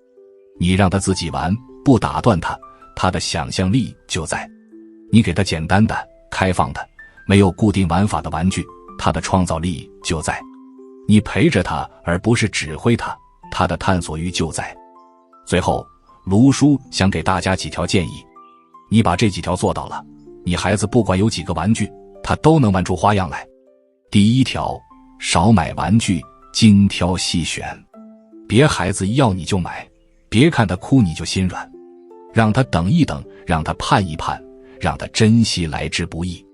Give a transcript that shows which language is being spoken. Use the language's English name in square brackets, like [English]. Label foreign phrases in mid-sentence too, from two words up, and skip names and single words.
[Chinese] 你讓他自己玩，不打斷他，他的想象力就在。你給他簡單的、開放的、沒有固定玩法的玩具，他的創造力就在。你陪着他，而不是指揮他，他的探索欲就在。最後，盧叔想給大家幾條建議，你把這幾條做到了，你孩子不管有幾個玩具，他都能玩出花樣來。第一條，少買玩具，精挑細選。別孩子一要你就買，別看他哭你就心軟，讓他等一等，讓他盼一盼，讓他珍惜來之不易。